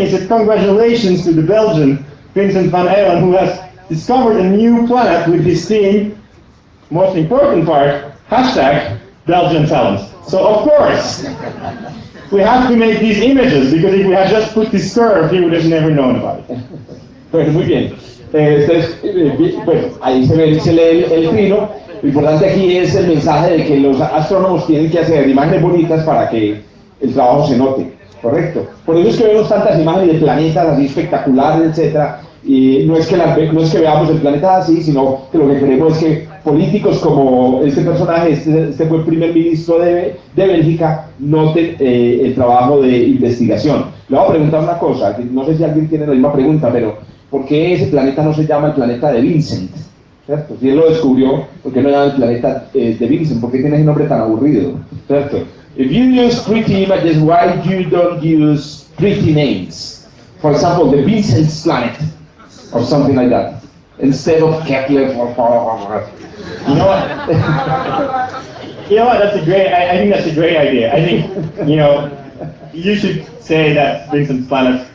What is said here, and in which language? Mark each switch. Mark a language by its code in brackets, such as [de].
[en] He said, congratulations to the Belgian Vincent Van Eylen, who has discovered a new planet with his theme, most important part, hashtag Belgian talent. So of course, we have to make these images, because if we had just put this curve, he would have never known about it. [es] Bueno, muy bien. Entonces, bueno, ahí se lee el trino. Lo importante aquí es el mensaje de que los astrónomos tienen que hacer imágenes bonitas para que el trabajo se note, ¿correcto? Por eso es que vemos tantas imágenes de planetas así espectaculares, etcétera. Y no es que veamos el planeta así, sino que lo que queremos es que políticos como este personaje, este fue el primer ministro de Bélgica, noten el trabajo de investigación. Le voy a preguntar una cosa, no sé si alguien tiene la misma pregunta, pero ¿por qué ese planeta no se llama el planeta de Vincent? ¿Cierto? Si él lo descubrió, ¿por qué no llama el planeta de Vincent? ¿Por qué tiene ese nombre tan aburrido? ¿Cierto? [en] If you use pretty images, why you don't use pretty names? For example, the Vincent's planet, or something like that, instead of Kepler. You know what? You know what? That's a great. I think that's a great idea. I think you should say that Vincent's planet.